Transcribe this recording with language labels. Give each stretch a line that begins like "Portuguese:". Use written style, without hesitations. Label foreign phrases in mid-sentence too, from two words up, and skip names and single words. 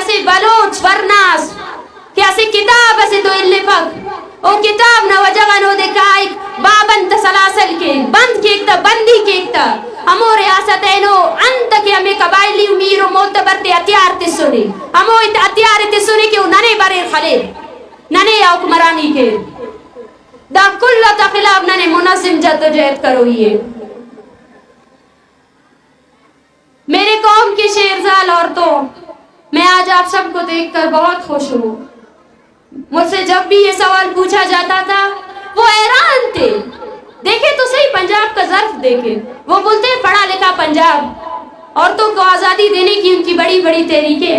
Brahui: اسے بلوچ ورناس کہ اسے کتاب اسے تو اللہ پاک او کتاب نہ وجہ نو دکھائی بابن تسلاسل کے بند کے ایک تا بندی کے ایک تا ہمو ریاست اینو انت کے ہمیں قبائلی امیر و معتبر تے اتیار تے سنے ہمو اتیار تے سنے کہ ننے برے خلیر ننے حکمرانی کے دا کل تا خلاف ننے منظم جدوجہد کرو یہ.
Urdu: میرے قوم کی شیرزال عورتوں، میں آج آپ سب کو دیکھ کر بہت خوش ہوں. مجھ سے جب بھی یہ سوال پوچھا جاتا تھا وہ حیران تھے. دیکھیں تو صحیح پنجاب کا ظرف دیکھیں، وہ بولتے ہیں پڑھا لکھا پنجاب، عورتوں کو آزادی دینے کی ان کی بڑی بڑی تحریکیں.